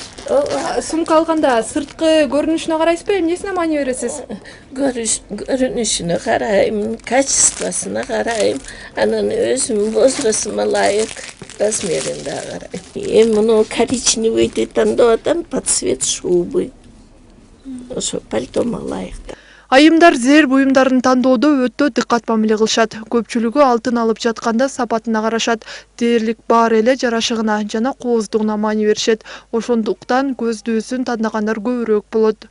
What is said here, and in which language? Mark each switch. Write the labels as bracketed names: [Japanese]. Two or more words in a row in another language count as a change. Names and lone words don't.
[Kyrgyz] Сумка алганда сырткы көрүнүшүнө карайсызбы, эмнесине маани бересиз? Көрүнүшүнө карайм, kачествосуна карайм, анан өзүмдүн возрастыма ылайык размеринде карайм. Муну коричневыйды тандап атам [Russian] под цвет шубы. [Kyrgyz] Ошо пальтома ылайык. Айымдар зер буюмдарын тандоодо өтө дыккат мамиле кылышат. Көпчүлүгү алтын алып жатканда сапатына карашат. Дээрлик баары эле жарашыгына жана кооздугуна маани беришет. Ошондуктан көздүүсүн тандагандар көбүрөөк болот.